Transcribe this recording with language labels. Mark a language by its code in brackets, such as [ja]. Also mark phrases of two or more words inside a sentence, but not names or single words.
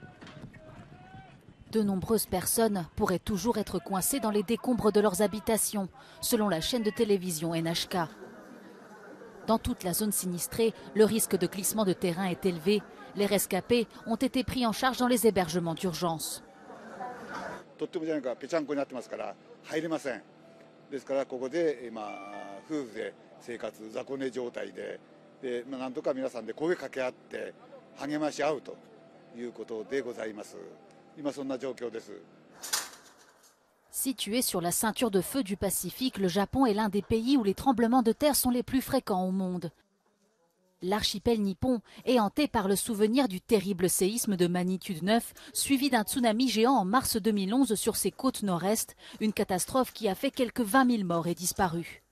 [fr] De nombreuses personnes pourraient toujours être coincées dans les décombres de leurs habitations, selon la chaîne de télévision NHK. Dans toute la zone sinistrée, le risque de glissement de terrain est élevé. Les rescapés ont été pris en charge dans les hébergements d'urgence. [ja] ですからここで今夫婦で生活雑魚寝状態でなんとか皆さんで声かけ合って励まし合うということでございます。今そんな状況です。 [fr] Situé sur la ceinture de feu du Pacifique, le Japon est l'un des pays où les tremblements de terre sont les plus fréquents au monde. L'archipel nippon est hanté par le souvenir du terrible séisme de magnitude 9, suivi d'un tsunami géant en mars 2011 sur ses côtes nord-est, une catastrophe qui a fait quelques 20 000 morts et disparus.